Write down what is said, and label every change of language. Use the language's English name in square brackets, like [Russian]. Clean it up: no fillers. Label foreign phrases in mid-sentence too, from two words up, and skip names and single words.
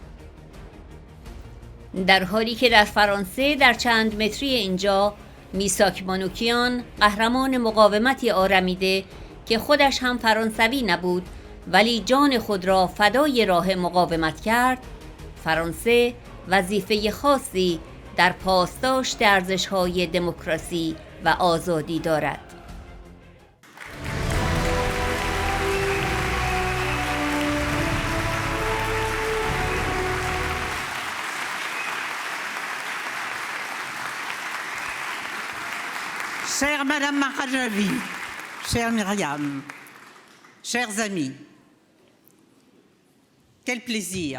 [Persian] در حالی که در فرانسه در چند متری اینجا میساک مانوکیان قهرمان مقاومتی آرمیده که خودش هم فرانسوی نبود ولی جان خود را فدای راه مقاومت کرد، فرانسه وظیفه خاصی در پاسداشت ارزش‌های دموکراسی و آزادی دارد. [French] Chère Madame Rajavi, chère Myriam, chers amis, quel plaisir